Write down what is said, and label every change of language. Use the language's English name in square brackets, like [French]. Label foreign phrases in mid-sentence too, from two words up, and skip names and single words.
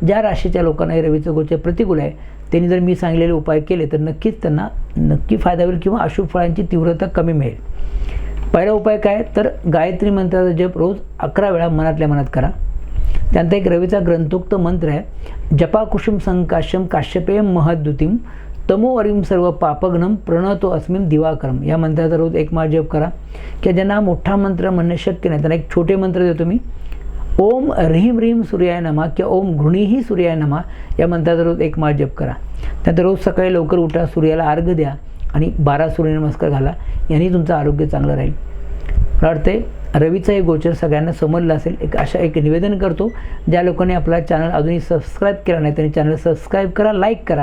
[Marathi] ज्या राशीच्या लोकांना हे रवीचं गोचर प्रतिकूल आहे त्यांनी जर मी सांगितलेले उपाय केले तर नक्कीच त्यांना फायदा होईल किंवा अशुभ फळांची तीव्रता कमी मिळेल. पहिला उपाय काय तर गायत्री मंत्राचा जप रोज 11 वेळा मनातल्या मनात करा. त्यानंतर एक रवीचा ग्रंथोक्त मंत्र आहे. [Sanskrit] जपा कुसुम संकाशम काश्यपेयम महद्युतीम तमोवरीम सर्व पापघ्नम प्रणतो अस्मिन दिवाकरम. [Marathi] या मंत्राचा रोज 1 माळ जप करा. किंवा ज्यांना मोठा मंत्र म्हणणे शक्य नाही त्यांना एक छोटे मंत्र देतो मी. [Sanskrit] ओम ह्रीं ह्रीं सूर्याय नमः किंवा ओम घृणीही सूर्याय नमः [Marathi] या मंत्राचा रोज 1 माळ जप करा. त्यानंतर रोज सकाळी लवकर उठा, सूर्याला अर्घ्य द्या आणि 12 सूर्यनमस्कार घाला. यांनी तुमचं आरोग्य चांगलं राहील. मला वाटते रवीचं हे गोचर सगळ्यांना समजलं असेल. एक निवेदन करतो, ज्या लोकांनी आपला चॅनल अजूनही सबस्क्राईब केला नाही त्यांनी [English] channel subscribe [Marathi] करा, लाईक करा.